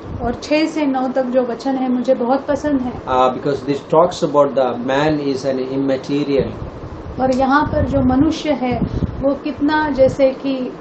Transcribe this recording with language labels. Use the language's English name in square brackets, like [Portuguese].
[Hindi] और 6 से 9 तक जो वचन है मुझे बहुत पसंद है [English] because this talks about the man is an immaterial. [Hindi] और यहाँ पर जो मनुष्य है वो कितना जैसे कि